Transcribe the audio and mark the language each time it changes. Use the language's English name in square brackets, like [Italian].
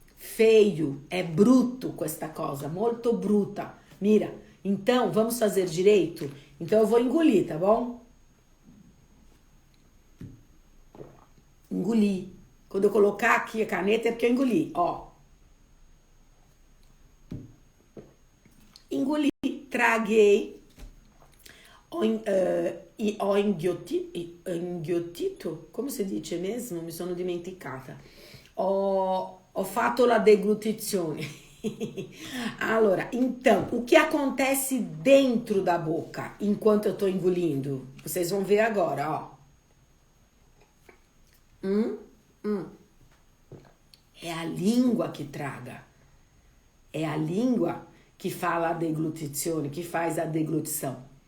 [Portuguese] feio, é bruto [Italian] questa cosa, molto bruta. [Portuguese] Mira, então, vamos fazer direito? Então eu vou engolir, tá bom? Engolir. Quando eu colocar aqui a caneta é porque eu engoli, ó. Engoli, traguei, [Italian] ho inghiottito, come si dice [Portuguese] mesmo? [Italian] Mi sono dimenticata. Ho fatto la deglutizione. Allora, [Portuguese] então, o que acontece dentro da boca enquanto eu tô engolindo? Vocês vão ver agora, ó. É a língua que traga. É a língua que fala a deglutizione, que faz a deglutição.